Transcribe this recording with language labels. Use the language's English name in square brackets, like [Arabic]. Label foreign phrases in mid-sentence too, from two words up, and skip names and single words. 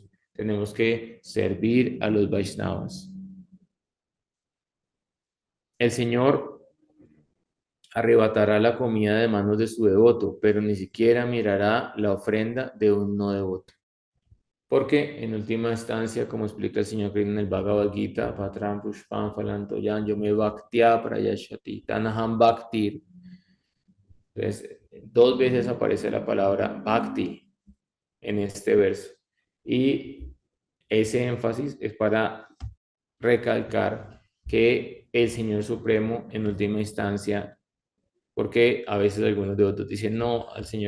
[Spanish] Tenemos que servir a los Vaishnavas. El Señor arrebatará la comida de manos de su devoto, pero ni siquiera mirará la ofrenda de un no devoto. Porque en última instancia, como explica el Señor Krishna en el Bhagavad Gita, [Sanskrit] पत्रं पुष्पं फलन्तोयं यो मे भक्त्या प्रयच्छति तदहं भक्ति. [Spanish] Entonces, dos veces aparece la palabra bhakti en este verso. Y ese énfasis es para recalcar que el Señor Supremo, en última instancia, porque a veces algunos devotos dicen, no, al Señor